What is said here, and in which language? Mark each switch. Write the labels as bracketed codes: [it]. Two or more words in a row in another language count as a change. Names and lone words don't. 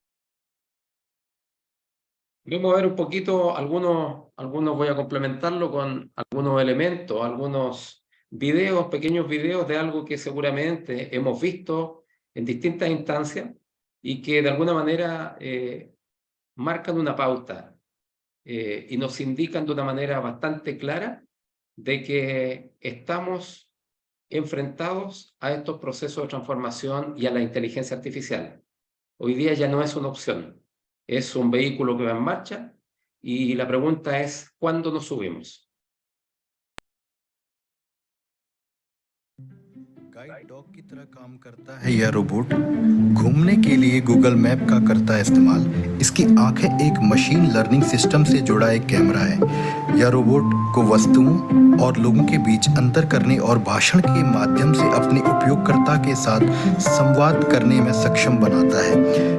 [es] Vamos a ver un poquito, algunos voy a complementarlo con algunos elementos, algunos videos, pequeños videos de algo que seguramente hemos visto en distintas instancias y que de alguna manera marcan una pauta y nos indican de una manera bastante clara de que estamos enfrentados a estos procesos de transformación y a la inteligencia artificial. Hoy día ya no es una opción, es un vehículo que va en marcha y la pregunta es, ¿cuándo nos subimos? [en] guide dog [hi] की तरह काम करता है यह रोबोट। घूमने के लिए गूगल मैप का करता है इस्तेमाल। इसकी आंखें एक [en] machine learning [hi] सिस्टम से जुड़ा एक कैमरा है। यह रोबोट को वस्तुओं और लोगों के बीच अंतर करने और भाषण के माध्यम से अपने उपयोगकर्ता के साथ संवाद करने में सक्षम बनाता है।